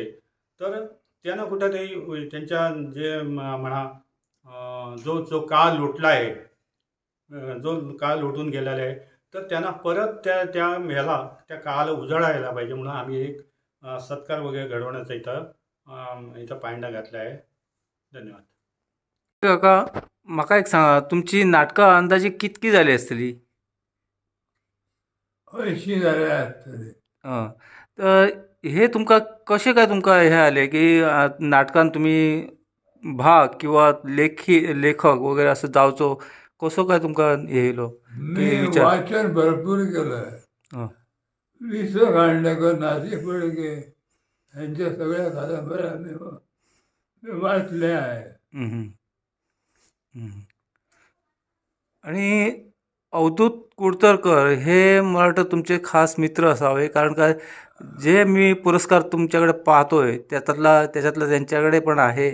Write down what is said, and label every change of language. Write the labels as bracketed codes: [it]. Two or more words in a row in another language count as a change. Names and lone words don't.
[mr] तर त्यांना कुठंतरी त्यांच्या जे म्हणा जो काळ लोटला आहे, जो काळ लोटून गेलेला आहे, तर त्यांना परत त्या त्या काळाला उजाळायला पाहिजे म्हणून आम्ही एक सत्कार वगैरे घडवण्याचा इथं पायंडा घातला आहे. धन्यवाद. काका, [kok] म्हाका एक सांगा, तुमची नाटकां अंदाजे कितकी जाली आसतली? 80 जाले आसतले. तर हे तुमकां कशें काय तुमकां हे आले की नाटकान तुम्ही भाग किंवा लेखक वगैरे असं जावचो कसो काय तुमकां हे येयलो [mr] मी विचार? वाचन भरपूर केलं. हं. वि. स. खांडेकर, नासी फडके यांच्या सगळ्या कादंबऱ्या मी वाचल्या आहे. हं, हं. हं. आणि अवधूत कुडतरकर हे मला वाटतं तुमचे खास मित्र असावे, कारण काय जे मी पुरस्कार तुमच्याकडे पाहतोय त्याच्यातला त्यांच्याकडे पण आहे.